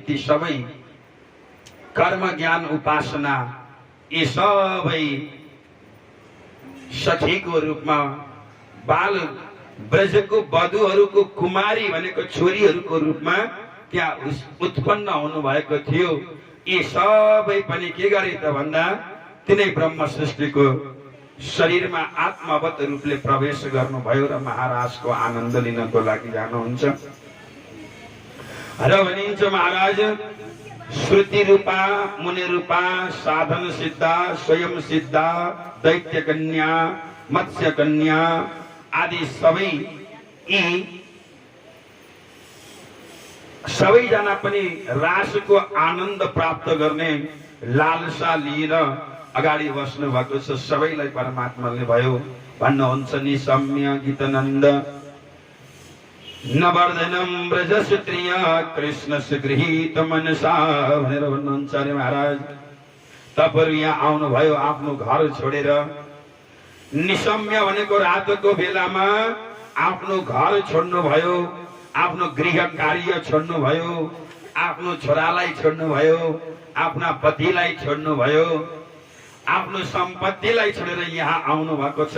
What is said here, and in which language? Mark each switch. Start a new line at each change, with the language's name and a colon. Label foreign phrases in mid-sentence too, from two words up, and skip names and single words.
Nepali: ती सबै कर्म ज्ञान उपासना यी सबै सखीको रूपमा, बाल ब्रजको वधुहरूको कुमारी भनेको छोरीहरूको रूपमा त्यहाँ उत्पन्न हुनु भएको थियो। यी सबै पनि के गरे त भन्दा, तिनै ब्रह्म सृष्टिको शरीरमा आत्मावत रूपले प्रवेश गर्नुभयो र महाराजको आनन्द लिनको लागि जानुहुन्छ। र भनिन्छ महाराज श्रुति रूपा, मुनि रूपा, साधन सिद्धा, स्वयं सिद्धा, दैत्य कन्या, मत्स्य कन्या आदि सबै यी सबैजना पनि रासको आनन्द प्राप्त गर्ने लालसा लिएर अगाडि बस्नु भएको छ। सबैलाई परमात्माले भयो भन्नुहुन्छ,
Sanskrit: निशम्य गीतनन्द नवर्धनम ब्रजसुत्रिय कृष्णस्य गृहीत मनसा
Nepali: भनेर भन्नुहुन्छ अरे महाराज। तपाईहरु यहाँ आउनुभयो आफ्नो घर छोडेर, निशम्य भनेको रातको बेलामा आफ्नो घर छोड्नु भयो, आफ्नो गृह कार्य छोड्नु भयो, आफ्नो छोरालाई छोड्नु भयो, आफ्ना पतिलाई छोड्नु भयो, आफ्नो सम्पत्तिलाई छोडेर यहाँ आउनु भएको छ।